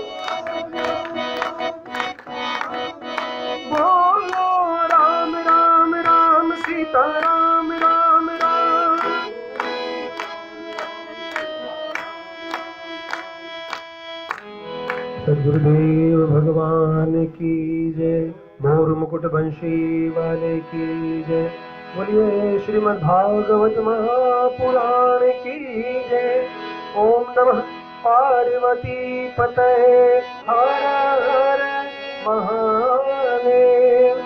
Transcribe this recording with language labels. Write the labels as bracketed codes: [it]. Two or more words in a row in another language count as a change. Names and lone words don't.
[hi] बोलो राम राम राम सीताराम राम राम। सद्गुरुदेव भगवान की जय। मोर मुकुट बंशी वाले की जय। बोलिए श्रीमद् भागवत महापुराण की जय। ओम नमः पार्वती पतये हर हर महादेव।